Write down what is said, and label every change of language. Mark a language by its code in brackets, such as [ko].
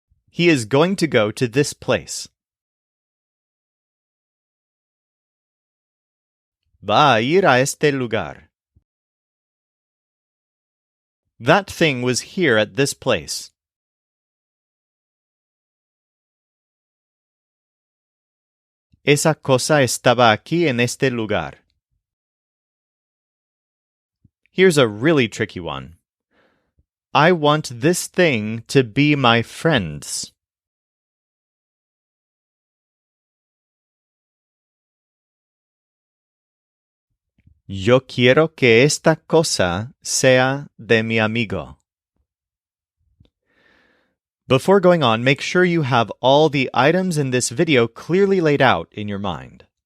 [en] He is going to go to this place. [es] Va a ir a este lugar. [en] That thing was here at this place. [es] Esa cosa estaba aquí en este lugar. [en] Here's a really tricky one. I want this thing to be my friends. [es] Yo quiero que esta cosa sea de mi amigo. [en] Before going on, make sure you have all the items in this video clearly laid out in your mind.